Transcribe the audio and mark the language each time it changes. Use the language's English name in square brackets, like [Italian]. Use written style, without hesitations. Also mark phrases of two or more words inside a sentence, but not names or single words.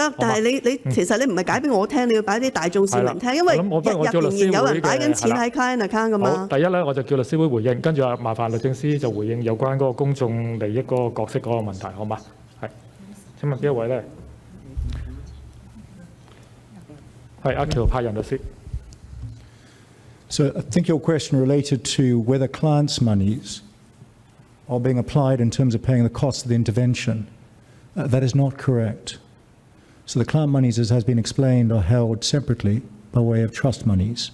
[Cantonese] 得，但係你其實你唔係解俾我聽，你要擺啲大眾市民聽，因為日仍然有人擺緊錢喺 [English] client account [Cantonese] 噶嘛。好，第一咧我就叫律師會回應，跟住麻煩律政司就回應有關嗰個公眾利益嗰個角色嗰個問題，好嘛？係。請問邊一位咧？係阿喬派人律師。 [English] So I think your question related to whether clients' monies are being applied in terms of paying the cost of the intervention. That is not correct. So the client monies, as has been explained, are held separately by way of trust monies.